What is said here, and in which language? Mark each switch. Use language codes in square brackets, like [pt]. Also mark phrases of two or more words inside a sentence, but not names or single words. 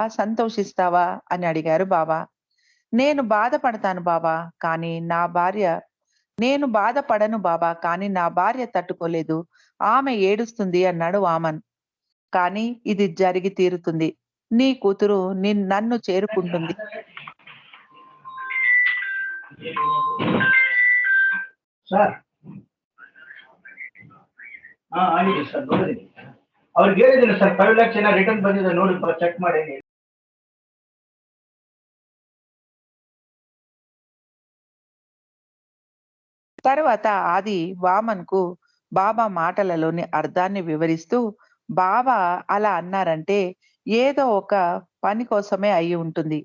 [te] సంతోషిస్తావా?" అని అడిగారు బాబా. "నేను బాధపడతాను బాబా. కానీ నా భార్య నేను బాధపడను బాబా. కానీ నా భార్య తట్టుకోలేదు. ఆమె ఏడుస్తుంది" అన్నాడు వామన్. "కానీ ఇది జరిగి తీరుతుంది. నీ కూతురు నన్ను చేరుకుంటుంది." [kn] ಸರ್ ಆಗಿದೆ ಸರ್ ನೋಡಿದ್ದೀನಿ ಅವ್ರಿಗೆ ಹೇಳಿದ್ದೀನಿ ಸರ್ 5 lakhs ಏನೋ ರಿಟರ್ನ್ ಬಂದಿದೆ ನೋಡಿ ಚೆಕ್ ಮಾಡಿ. [te] తరువాత ఆది వామన్‌కు బాబా మాటలలోని అర్థాన్ని వివరిస్తూ, బాబా అలా అన్నారంటే ఏదో ఒక పని కోసమే అయ్యి ఉంటుంది.